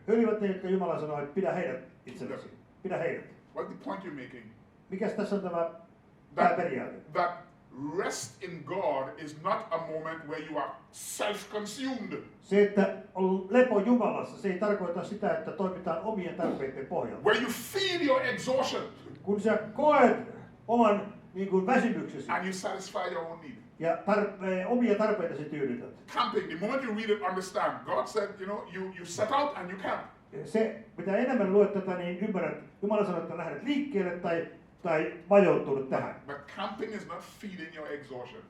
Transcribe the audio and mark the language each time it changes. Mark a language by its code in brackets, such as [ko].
[fi] He olivat ne, jotka Jumala sanoi, että pidä heidät itsellesi. Pidä heidät. [en] What's the point you're making? [fi] Mikäs tässä on tämä [en] That, [fi] pääperiaate? [en] that rest in God is not a moment where you are self-consumed. [fi] Se, että on lepo Jumalassa, se ei tarkoita sitä, että toimitaan omien tarpeiden pohjalta. [en] Where you feel your exhaustion [fi] Kun sä koet oman niin kuin väsymyksesi [en] and you satisfy your own need. [fi] ja omia tarpeitasi tyydytät. [en] Camping, the moment you read it, understand. God said, you set out and you camp. [fi] Se, mitä enemmän luet tätä, niin ymmärrät, Jumala sanoo, että lähdet liikkeelle tai majoittunut tähän. [en] But camping is not feeding your exhaustion.